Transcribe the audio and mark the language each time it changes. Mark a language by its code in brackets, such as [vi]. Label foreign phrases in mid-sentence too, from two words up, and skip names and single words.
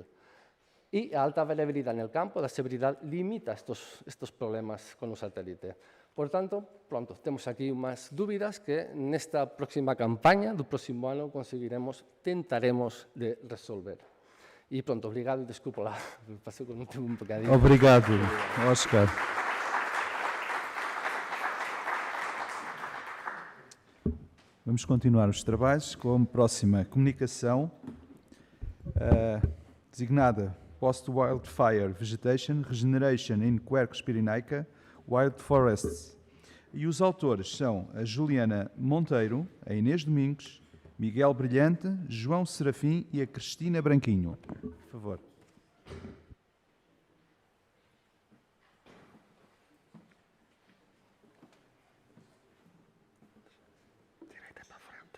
[gl] E a alta variabilidade no campo da severidade limita estes problemas con o satélite. Por tanto, pronto, temos aquí unhas dúbidas que nesta próxima campaña do próximo ano tentaremos de resolver. E pronto, obrigado e desculpa lá, pasei con un tempo un bocadinho. [pt] Obrigado, Oscar. Vamos continuar os trabalhos com a próxima comunicação, designada Post-Wildfire Vegetation Regeneration in Quercus-Pirenaica Wild Forests. E os autores são a Juliana Monteiro, a Inês Domingos, Miguel Brilhante, João Serafim e a Cristina Branquinho. Por favor. Direita para a frente.